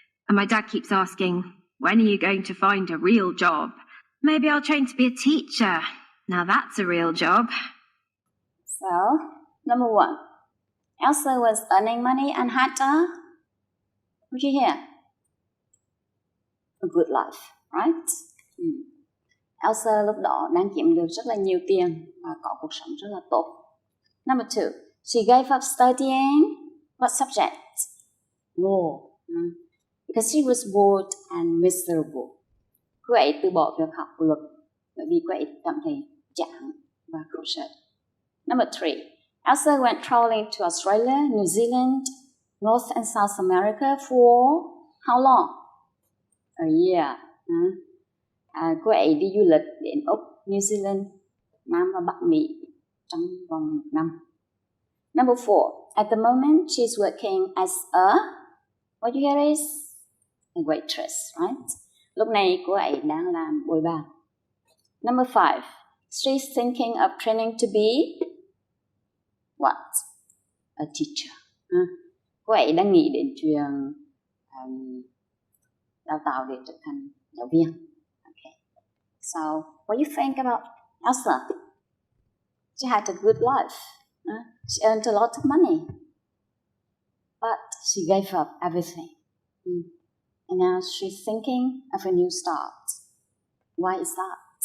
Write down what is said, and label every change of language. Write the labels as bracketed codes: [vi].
[en] And my dad keeps asking, when are you going to find a real job? Maybe I'll train to be a teacher. Now that's a real job. So, number 1. Elsa was earning money and had what you hear? A good life, right? [vi] Elsa lúc đó đang kiếm được rất là nhiều tiền và có cuộc sống rất là tốt. [en] Number 2. She gave up studying what subject? Law. Because she was bored and miserable. [vi] Cô ấy từ bỏ việc học luật bởi vì cô ấy cảm thấy chán và khổ sở. [en] Number 3. Elsa went traveling to Australia, New Zealand, North and South America for how long? A year. [vi] Cô ấy đi du lịch đến Úc, New Zealand, Nam và Bắc Mỹ trong vòng 1 năm. [en] Number 4. At the moment, she's working as a, what you hear is a waitress, right? [vi] Lúc này cô ấy đang làm bồi bàn. [en] Number 5. She's thinking of training to be what? A teacher. [vi] Cô ấy đang nghĩ đến chuyện đào tạo để trở thành giáo viên. [en] Okay. So, what do you think about Elsa? She had a good life. She earned a lot of money. But she gave up everything. And now she's thinking of a new start. Why is that?